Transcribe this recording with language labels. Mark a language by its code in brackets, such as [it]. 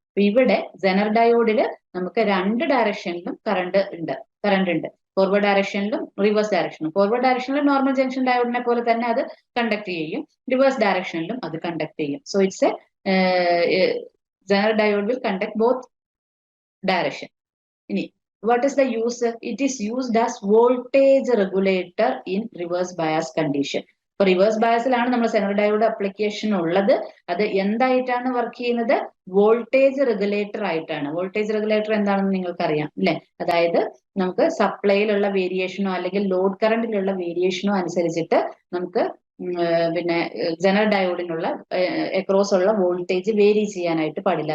[ml] അപ്പൊ ഇവിടെ സെനർ ഡയോഡില് നമുക്ക് രണ്ട് ഡയറക്ഷനിലും കറണ്ട് ഉണ്ട്. Forward ഡയറക്ഷനിലും reverse ഡയറക്ഷനിലും. Forward ഡയറക്ഷനിലും normal junction ഡയോഡിനെ പോലെ തന്നെ അത് കണ്ടക്ട് ചെയ്യും, റിവേഴ്സ് ഡയറക്ഷനിലും അത് കണ്ടക്ട് ചെയ്യും. [en] So it's a zener diode will conduct both direction. ഇനി what is the use? It is used as voltage regulator in reverse bias condition. [ml] ഇപ്പൊ reverse ബയസിലാണ് നമ്മൾ Zener diode application ഉള്ളത്. അത് എന്തായിട്ടാണ് വർക്ക് ചെയ്യുന്നത്? Voltage regulator ആയിട്ടാണ്. Voltage regulator എന്താണെന്ന് നിങ്ങൾക്ക് അറിയാം അല്ലെ? അതായത് നമുക്ക് സപ്ലൈയിലുള്ള വേരിയേഷനോ അല്ലെങ്കിൽ ലോഡ് കറണ്ടിലുള്ള വേരിയേഷനോ അനുസരിച്ചിട്ട് നമുക്ക് പിന്നെ സെനർ ഡയോഡിനുള്ള അക്രോസ് ഉള്ള വോൾട്ടേജ് വേരി ചെയ്യാനായിട്ട് പാടില്ല.